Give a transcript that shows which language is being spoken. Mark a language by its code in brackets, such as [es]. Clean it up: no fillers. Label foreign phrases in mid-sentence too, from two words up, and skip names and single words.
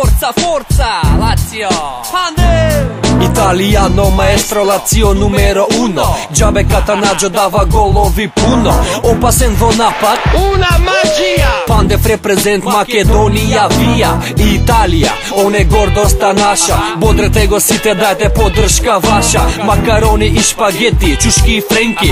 [it] forza, Lazio, Pande! Italiano maestro Lazio numero uno. [mk] Джабе Катанаджо дава голови пуно. Опасен во напад, [it] Una magia! [mk] Пандев репрезент Македонија вија. Италија, он е гордоста наша. Бодрете го сите, дајте поддршка ваша. Макарони и шпагети, чушки и френки.